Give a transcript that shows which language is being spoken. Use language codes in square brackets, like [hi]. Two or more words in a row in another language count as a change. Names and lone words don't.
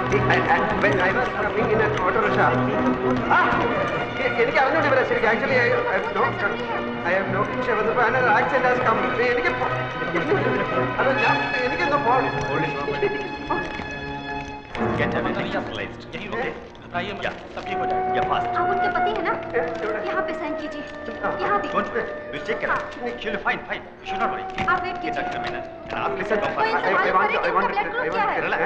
[ml] എനിക്ക് അറിഞ്ഞോണ്ട് ഇവരെ ശരിക്കും ആക്ച്വലി എനിക്ക് അത് ഞാൻ എനിക്കൊന്ന് പോകണം. [hi] आप उनके पति है ना? यहाँ पे साइन कीजिए. यहाँ भी. आप वेट कीजिए. कोई इंसान करे कि उनका ब्लड ग्रुप क्या है?